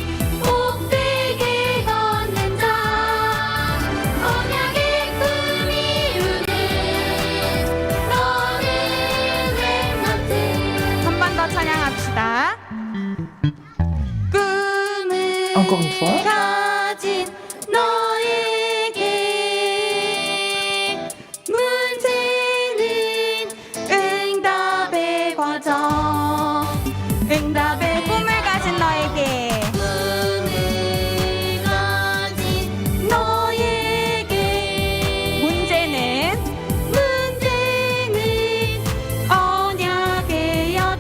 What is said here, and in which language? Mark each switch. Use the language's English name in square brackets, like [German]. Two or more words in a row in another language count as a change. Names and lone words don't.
[Korean] 복되게 걷는 자, 언약의 꿈 이루는 너는 렘넌트. 한 번 더 찬양합시다. 꿈을 [French] Encore une fois. [Korean] 가진 너에게 문제는 응답의 과정. 응답의 꿈을 가진 너에게 꿈을 가진 너에게 문제는 언약의 여정.